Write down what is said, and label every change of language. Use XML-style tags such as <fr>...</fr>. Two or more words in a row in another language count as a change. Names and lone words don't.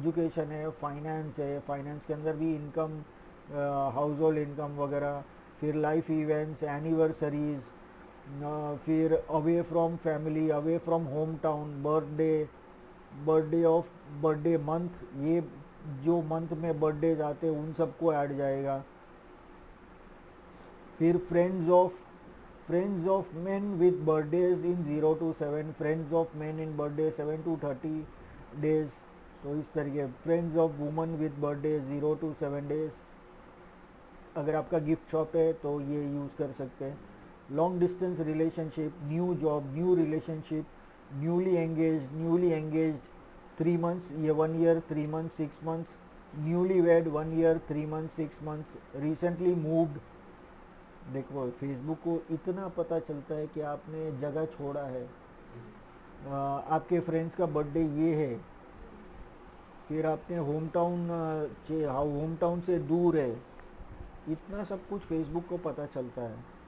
<hi>एजुकेशन है, फाइनेंस है, फाइनेंस के अंदर भी इनकम,</hi> <en>house hold income</en> <hi>वगैरह, फिर</hi> <en>life events, anniversaries,</en> <hi>फिर</hi> <en>away from family, away from home town, birthday month,</en> <hi>ये जो मंथ में बर्थडेज आते हैं उन सबको ऐड जाएगा।</hi> <en>फिर friends of men with birthdays in 0 to 7, friends of men in birthday 7 to 30 days,</en> <hi>तो इस तरीके</hi> <en>friends of woman with birthday 0 to 7 days.</en> <hi>अगर आपका</hi> <en>gift shop</en> <hi>है तो ये यूज़ कर सकते हैं।</hi> <en>long distance relationship, new job, new relationship, newly engaged 3 months, ये 1 year 3 months 6 months, newly wed 1 year 3 months 6 months, recently moved.</en> <hi>देखो फेसबुक को इतना पता चलता है कि आपने जगह छोड़ा है, आपके फ्रेंड्स का बर्थडे ये है, फिर आपने</hi> <en>home town</en> <hi>से दूर है, इतना सब कुछ फेसबुक को पता चलता है।</hi>